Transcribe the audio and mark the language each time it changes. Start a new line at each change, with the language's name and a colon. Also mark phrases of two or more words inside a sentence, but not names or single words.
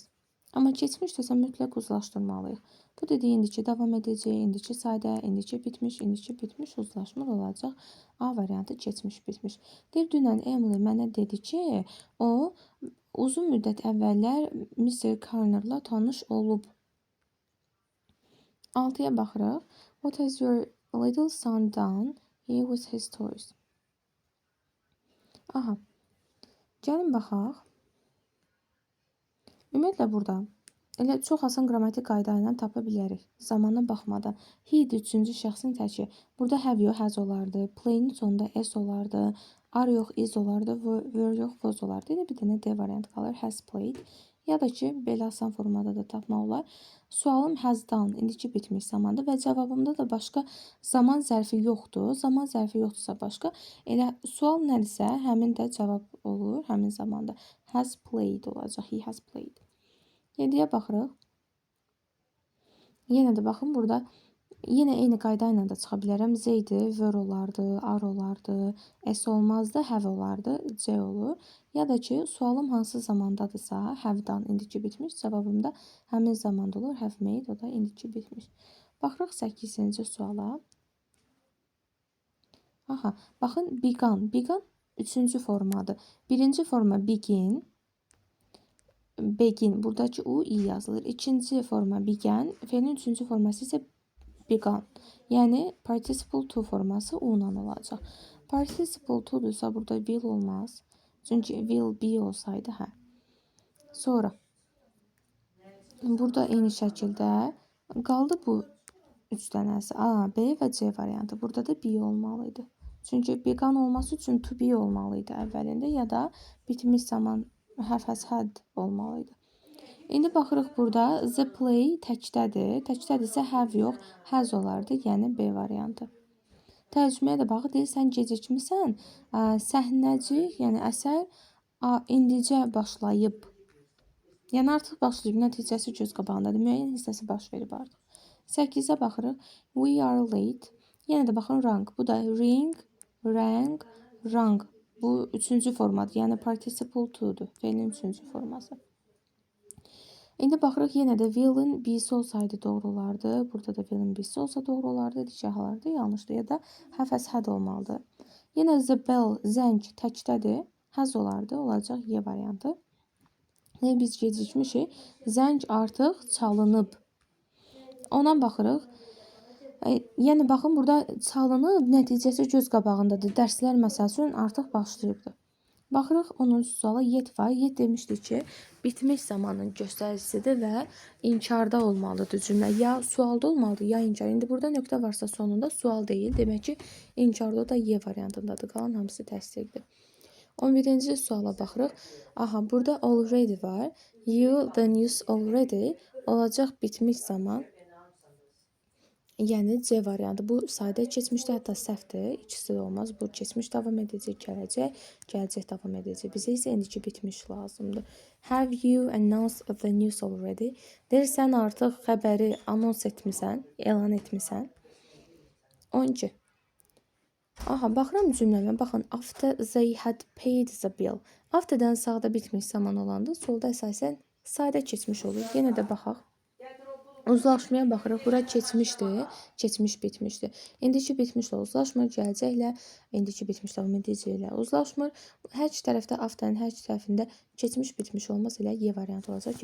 Azerbaijani: Amma keçmişdirsə mütləq uzlaşdırmalıyıq. Bu dediyi indiki davam edəcək, indiki sadə, indiki bitmiş uzlaşmır olacaq. A variantı keçmiş bitmiş. Deyir, dünən Emily mənə dedi ki, o uzun müddət əvvəllər Mr. Carner'la tanış olub. 6-ya baxırıq.
English: What has your little son done here with his toys?
Azerbaijani: Aha. Gəlin baxaq. Ümumiyyətlə burada elə çox asan qrammatik qayda ilə tapa bilərik. Zamana baxmadan. He-dir üçüncü şəxsin təki. Burada have yox, has olardı. Play-nin sonunda s olardı. Are yox, is olardı. Were yox, was olardı. Elə bir dənə D variantı qalır.
English: Has played.
Azerbaijani: Ya da ki, belə asan formada da tapmaq olar. Sualım
English: has done,
Azerbaijani: indiki bitmiş zamandır və cavabımda da başqa zaman zərfi yoxdur. Zaman zərfi yoxdursa başqa. Elə sual nədirsə, həmin də cavab olur, həmin zamanda.
English: Has played olacaq. He has played.
Azerbaijani: 7-yə baxırıq. Yenə də baxın, burada yenə eyni qayda ilə də çıxa bilərəm. Z-dir, were olardı, are olardı, s olmazdı, have olardı, c olur. Ya da ki, sualım hansı zamandadırsa,
English: have done,
Azerbaijani: indiki bitmiş, cavabımda həmin zamanda olur,
English: have made,
Azerbaijani: o da indiki bitmiş. Baxırıq 8-ci suala. Aha, baxın, began. Began üçüncü formadır. Birinci forma begin. Begin. Buradakı u, i yazılır. İkinci forma began. Fe'nin üçüncü forması isə began. Yəni, participle to forması u-la olacaq. Participle to'dursa burada will olmaz. Çünki
English: will be
Azerbaijani: olsaydı, hə. Sonra, burada eyni şəkildə qaldı bu 3 dənəsi. A, B və C variantı. Burada da B olmalıydı. Çünki began olması üçün
English: to be
Azerbaijani: olmalıydı əvvəlində ya da bitmiş zaman
English: have has had
Azerbaijani: olmalıydı. İndi baxırıq burada
English: the play
Azerbaijani: təkdədir. Təkdədirsə have yox, has olardı, yəni B variantı. Tərcüməyə də baxır, deyir, sən gecikmisən, səhnəcik, yəni əsər indicə başlayıb. Yəni artıq başlayıb, nəticəsi göz qabağındadır, müəyyən hissəsi baş verib artıq. 8-ə baxırıq,
English: we are late.
Azerbaijani: Yenə də baxın, rang. Bu da
English: ring, rang, rang.
Azerbaijani: Bu üçüncü formadır, yəni participle to'dur. Fe'lin üçüncü forması. İndi baxırıq, yenə də will'in B'si olsaydı doğru olardı. Burada da will'in B'si olsa doğru olardı. Digər hallarda yanlışdır ya da
English: have has had
Azerbaijani: olmalıdır. Yenə
English: the bell,
Azerbaijani: zəng təkdədir. Has olardı, olacaq Y variantı. Biz gecikmişik. Zəng artıq çalınıb. Ona baxırıq. Yəni, baxın, burada çalınıb, nəticəsi göz qabağındadır. Dərslər məsəl üçün artıq başlayıbdır. Baxırıq, 10-cu suala yet var. Yet demişdik ki, bitmiş zamanın göstəricisidir və inkarda olmalıdır cümlə. Ya sualda olmalıdır, ya inkar. İndi burada nöqtə varsa sonunda sual deyil. Demək ki, inkarda da Y variantındadır. Qalan hamısı təsdiqdir. 11-ci suala baxırıq. Aha, burada already var.
English: You, the news already
Azerbaijani: olacaq bitmiş zaman. Yəni C variantı. Bu sadə keçmişdə, hətta səhvdir. İkisi də olmaz. Bu keçmiş davam edəcək, gələcək davam edəcək. Bizə isə indiki bitmiş lazımdır.
English: Have you announced the news already?
Azerbaijani: Deyir, sən artıq xəbəri anons etmisən, elan etmisən. 12. Aha, baxıram cümləmə. Baxın,
English: after they had paid the bill.
Azerbaijani: After'dan sağda bitmiş zaman olanda, solda əsasən sadə keçmiş olur. Yenə də baxaq. Uzlaşmaya baxırıq. Bura keçmişdir, keçmiş bitmişdir. İndiki bitmişlə uzlaşmır, gələcəklə, indiki bitmiş davam edəcəklə uzlaşmır. Hər iki tərəfdə after'ın hər iki tərəfində keçmiş bitmiş olmaz, elə Y variantı olacaq.